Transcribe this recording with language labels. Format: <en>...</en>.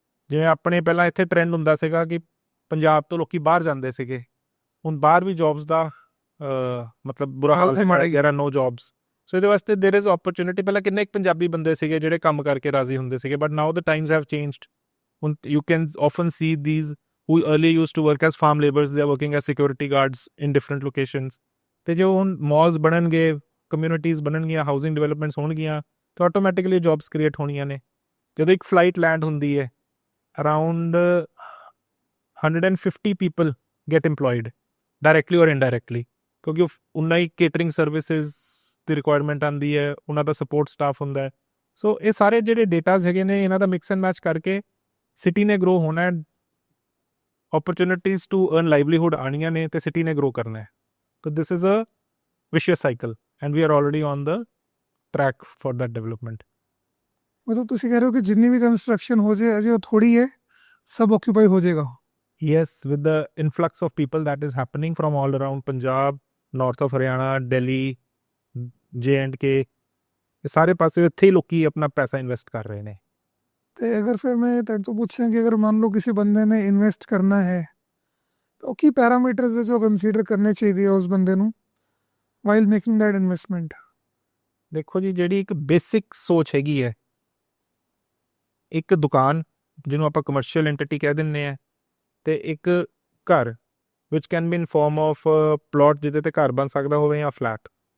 <pa>ਜਿਵੇਂ ਆਪਣੇ ਪਹਿਲਾਂ ਇੱਥੇ ਟ੍ਰੈਂਡ ਹੁੰਦਾ ਸੀਗਾ ਕਿ ਪੰਜਾਬ ਤੋਂ ਲੋਕੀ ਬਾਹਰ ਜਾਂਦੇ ਸੀਗੇ, ਹੁਣ ਬਾਹਰ ਵੀ ਜੌਬਸ ਦਾ ਮਤਲਬ ਬੁਰਾ ਹਾਲ ਹੈ, ਨੋ ਜੌਬਸ। ਸੋ ਇਹਦੇ ਵਾਸਤੇ</pa> <en>There is opportunity.</en> <pa>ਪਹਿਲਾਂ ਕਿੰਨੇ ਇੱਕ ਪੰਜਾਬੀ ਬੰਦੇ ਸੀਗੇ ਜਿਹੜੇ ਕੰਮ ਕਰਕੇ ਰਾਜ਼ੀ ਹੁੰਦੇ ਸੀਗੇ,</pa> <en>But now the times have changed.</en> <pa>ਹੁਣ</pa> <en>You can often see these who earlier used to work as farm laborers, they are working as security guards in different locations.</en> <pa>ਤੇ ਜੋ ਹੁਣ malls ਬਣਨਗੇ, ਕਮਿਊਨਿਟੀਜ਼ ਬਣਨਗੀਆਂ, ਹਾਊਸਿੰਗ ਡਿਵੈਲਪਮੈਂਟਸ ਹੋਣਗੀਆਂ, ਤਾਂ automatically jobs create ਹੋਣੀਆਂ ਨੇ। ਜਦੋਂ ਇੱਕ ਫਲਾਈਟ ਲੈਂਡ ਹੁੰਦੀ ਹੈ, around 150</pa> <en>people get employed directly or indirectly,</en> <pa>ਕਿਉਂਕਿ ਉਨਾ ਹੀ ਕੇਟਰਿੰਗ ਸਰਵਿਸਿਜ਼ ਦੀ ਰਿਕੁਆਇਰਮੈਂਟ ਆਉਂਦੀ ਹੈ, ਉਹਨਾਂ ਦਾ ਸਪੋਰਟ ਸਟਾਫ ਹੁੰਦਾ ਹੈ। ਸੋ ਇਹ ਸਾਰੇ ਜਿਹੜੇ ਡੇਟਾਜ਼ ਹੈਗੇ ਨੇ, ਇਹਨਾਂ ਦਾ ਮਿਕਸ ਐਂਡ ਮੈਚ ਕਰਕੇ ਸਿਟੀ ਨੇ ਗਰੋ ਹੋਣਾ ਹੈ,</pa> <en>opportunities to earn livelihood</en> <pa>ਆਣੀਆਂ ਨੇ, ਤੇ ਸਿਟੀ ਨੇ ਗਰੋ ਕਰਨਾ ਹੈ।</pa> <en>So this is a vicious cycle and we are already on the track for that development.</en> <pa>ਮਤਲਬ ਤੁਸੀਂ ਕਹਿ ਰਹੇ ਹੋ ਕਿ ਜਿੰਨੀ ਵੀ ਕੰਸਟਰਕਸ਼ਨ ਹੋ ਜਾਏ ਅਜੇ ਉਹ ਥੋੜੀ ਹੈ, ਸਭ ਆਕਿਊਪਾਈ ਹੋ ਜਾਏਗਾ?</pa> <en>Yes, with the influx of people that is happening from all around Punjab, north of Haryana, Delhi, J&K,</en> <pa>ਇਹ ਸਾਰੇ ਪਾਸੇ ਇੱਥੇ ਹੀ ਲੋਕੀ ਆਪਣਾ ਪੈਸਾ ਇਨਵੈਸਟ ਕਰ ਰਹੇ ਨੇ। ਤੇ ਅਗਰ ਫਿਰ ਮੈਂ ਤੁਹਾਡੇ ਤੋਂ ਪੁੱਛਾਂ ਕਿ ਅਗਰ ਮੰਨ ਲਓ ਕਿਸੇ ਬੰਦੇ ਨੇ ਇਨਵੈਸਟ ਕਰਨਾ ਹੈ, ਤਾਂ ਉਹ ਕੀ ਪੈਰਾਮੀਟਰਸ ਜੋ ਕੰਸੀਡਰ ਕਰਨੇ ਚਾਹੀਦੇ ਆ ਉਸ ਬੰਦੇ ਨੂੰ</pa> <en>While making that investment?</en> <pa>ਦੇਖੋ ਜੀ, ਜਿਹੜੀ ਇੱਕ ਬੇਸਿਕ ਸੋਚ ਹੈਗੀ ਹੈ, ਇੱਕ ਦੁਕਾਨ ਜਿਹਨੂੰ ਆਪਾਂ ਕਮਰਸ਼ੀਅਲ ਐਂਟੀਟੀ ਕਹਿ ਦਿੰਦੇ ਆ, ਤੇ ਇੱਕ ਘਰ ਵਿਚ</pa> <en>can be in form of plot</en> <pa>ਜਿਹਦੇ ਤੇ ਘਰ ਬਣ ਸਕਦਾ ਹੋਵੇ ਜਾਂ ਫਲੈਟ।</pa>